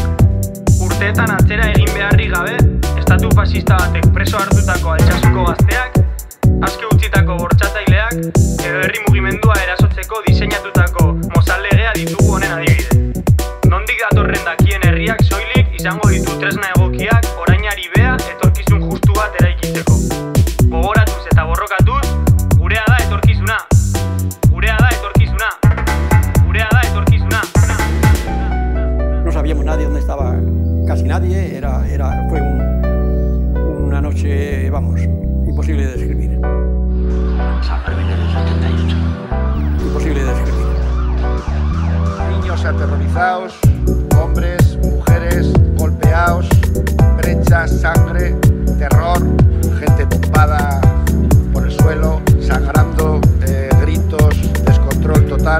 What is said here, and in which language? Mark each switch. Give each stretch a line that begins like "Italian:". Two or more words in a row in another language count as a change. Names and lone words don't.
Basque: Urteetan atzera egin beharrik gabe, estatu fascista batek preso hartutako Altsasuko gazteak, aske utzitako bortxatzaileak, edo herri mugimendua erasotzeko diseinatutako mozallegea ditugu honen adibide. Nondik datorren dakien herriak soilik izango ditu tresna egokiak orainari bea etorkizun justu bat eraikitzeko. Gogoratuz eta borrokatuz, gurea da etorkizuna. Gurea da etorkizuna. Gurea da etorkizuna.
Spanish: No sabíamos nadie dónde estaba casi nadie, fue una noche, vamos, imposible de describir. Sanfermines del 78. Imposible de describir. Niños aterrorizados, hombres, mujeres, golpeados, brechas, sangre, terror, gente tumbada por el suelo, sangrando, gritos, descontrol total.